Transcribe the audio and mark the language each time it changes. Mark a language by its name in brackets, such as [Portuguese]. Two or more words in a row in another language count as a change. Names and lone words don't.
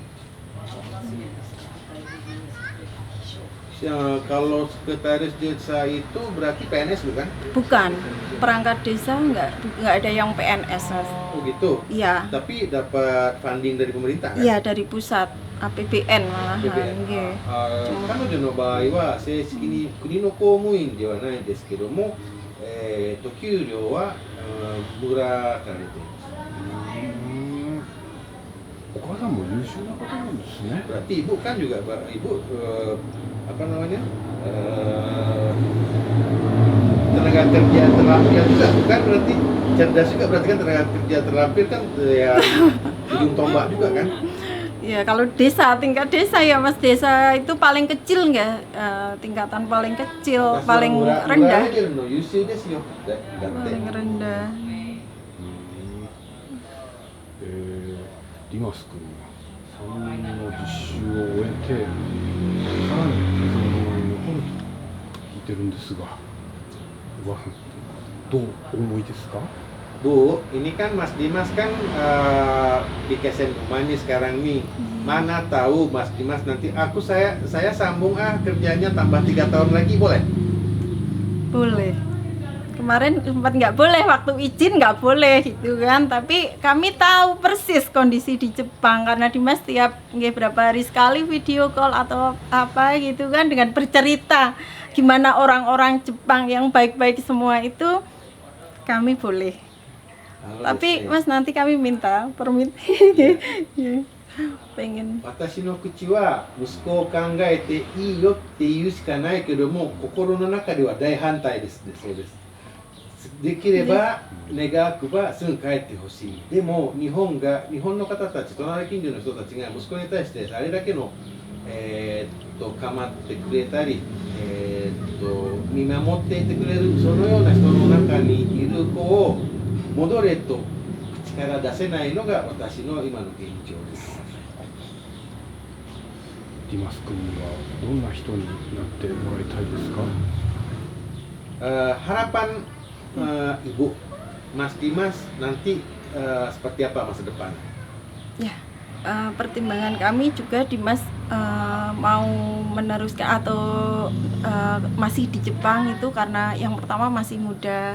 [Indonesian] Ya, kalau sekretaris desa itu berarti PNS bukan? Bukan, perangkat desa nggak ada yang PNS, Mas. Oh gitu. Iya, Tapi dapat funding dari pemerintah kan? iya dari pusat APBN malahan. APBN. Nggih. [Japanese] 彼女の場合は正式に国の公務員ではないんですけども、給料は村から出ています。お母さんも優秀な方なんですね。 [Indonesian] Berarti ibu kan juga ibu apa namanya tenaga kerja terlampir juga bukan berarti cerdas juga berarti kan tenaga kerja terlampir kan ya ujung tombak juga kan? Ya kalau desa, tingkat desa ya Mas, desa itu paling kecil nggak, tingkatan paling kecil, paling rendah. Paling rendah. [Japanese] ディマス君が3年の実習を終えて、さらに気仙沼に残ると聞いてるんですが、おばあさん、どうお思いですか？ [Indonesian] Bu, ini kan Mas Dimas kan di Kesen Rumah nih sekarang nih. Mana tahu Mas Dimas nanti saya sambung kerjanya tambah 3 tahun lagi boleh? Boleh. Kemarin sempat nggak boleh, waktu izin nggak boleh gitu kan. Tapi kami tahu persis kondisi di Jepang karena Dimas tiap berapa hari sekali [English] video call [Indonesian] atau apa gitu kan, dengan bercerita gimana orang-orang Jepang yang baik-baik semua itu, kami boleh. Tapi Mas nanti kami minta permit. Pengen. [Japanese] 私の口は息子を考えていいよって言うしかないけども、心の中では大反対ですそうです。できれば願くばすぐ帰ってほしい。でも日本の方たち、隣近所の人たちが息子に対してあれだけの構ってくれたり、見守っていてくれるそのような人の中にいる子を戻れと口から出せないのが私の今の現状です。ディマス君にはどんな人になってもらいたいですか？ [Indonesian] harapan Ibu, Mas Dimas nanti seperti apa masa depan? Ya, pertimbangan kami juga Dimas mau meneruskan atau masih di Jepang itu karena yang pertama masih muda.